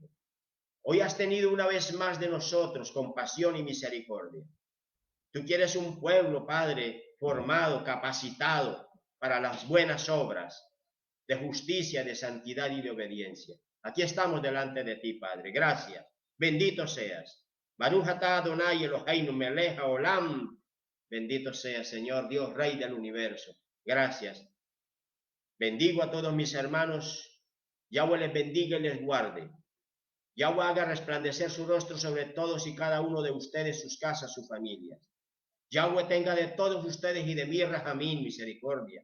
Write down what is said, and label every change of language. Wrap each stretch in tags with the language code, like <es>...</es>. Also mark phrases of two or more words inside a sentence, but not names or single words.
<es>Hoy has tenido una vez más de nosotros compasión y misericordia. Tú quieres un pueblo, Padre, formado, capacitado para las buenas obras de justicia, de santidad y de obediencia. Aquí estamos delante de ti, Padre. Gracias. Bendito seas.</es> <he>ברוך אתה אדני אלהינו מלך העולם.</he> <es>Bendito seas, Señor Dios, Rey del universo. Gracias. Bendigo a todos mis hermanos. Yahweh les bendiga y les guarde. Yahweh haga resplandecer su rostro sobre todos y cada uno de ustedes, sus casas, sus familias. Yahweh tenga de todos ustedes y de mí, Rahamín, misericordia.</es>